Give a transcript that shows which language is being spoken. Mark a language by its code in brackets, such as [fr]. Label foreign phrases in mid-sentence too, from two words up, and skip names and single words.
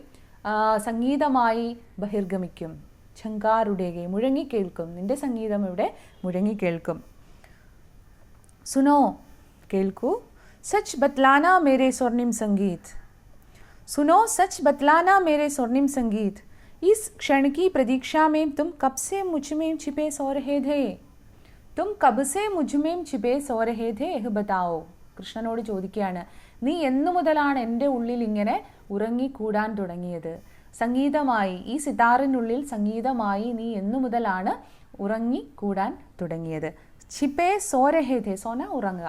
[ml] സംഗീതമായി ബഹിർഗമിക്കും. ഝങ്കാറുടേകെ, മുഴങ്ങിക്കേൾക്കും. നിന്റെ സംഗീതം ഇവിടെ മുഴങ്ങിക്കേൾക്കും. സുനോ, കേൾക്കൂ. [hi] सच बतलाना मेरे स्वर्णिम संगीत। सुनो सच बतलाना मेरे स्वर्णिम संगीत. इस क्षण की प्रतीक्षा में तुम कब से मुझ में छिपे सो रहे थे? तुम कब से मुझमें छिपे सो रहे थे यह बताओ. [ml] കൃഷ്ണനോട് ചോദിക്കുകയാണ്, നീ എന്നു മുതലാണ് എൻ്റെ ഉള്ളിൽ ഇങ്ങനെ ഉറങ്ങിക്കൂടാൻ തുടങ്ങിയത്? സംഗീതമായി, ഈ സിതാറിനുള്ളിൽ സംഗീതമായി നീ എന്നു മുതലാണ് ഉറങ്ങിക്കൂടാൻ തുടങ്ങിയത്? [hi] छिपे सो रहे थे, सोना ഉറങ്ങുക.